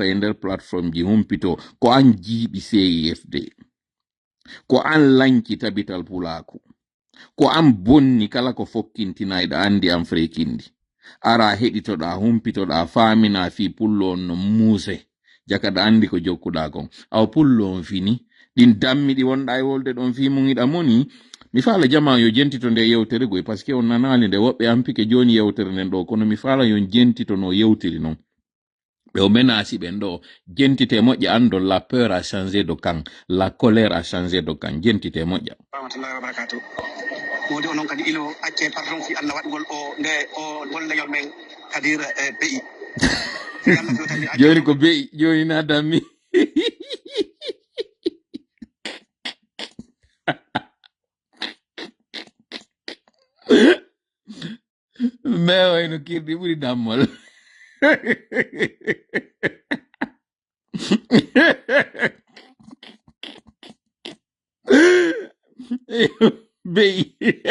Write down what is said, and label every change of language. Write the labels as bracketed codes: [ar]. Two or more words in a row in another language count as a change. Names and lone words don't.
[ff] e nder plateforme ji humpito ko an jiiɓi CIFD ko an lanki tabital pulaku ko an bonni kala ko fokkintinayɗa andi an frekindi ara heɗitoɗa humpitoɗa famina fi pullo on no muuse jakaɗa andi ko jokkuɗa kon aw pullo on fini ɗin dammi ɗi wonɗa e wolde ɗon fi mum iɗa moni mi faala jama yo jentito nde yewtere goy [fr] par ce que on [ff] nanali nde woɓɓe ampike joni yewtere nden ɗo kono mi faala yo jentito no yewtiri non ɓe o menasi ɓen ɗo jentite moƴƴa ando [fr] la peur a changé de camp la colère a changé de camp [ff] jentite moƴƴa [ar] رحمة الله وبركاته [ff] modi onon kadi ilo acce pardon fi Allah waɗgol o nde o golleyol men kadir beyi joni ko beyi joni na dammi mais wayno kirɗi ɓuri dammol beyi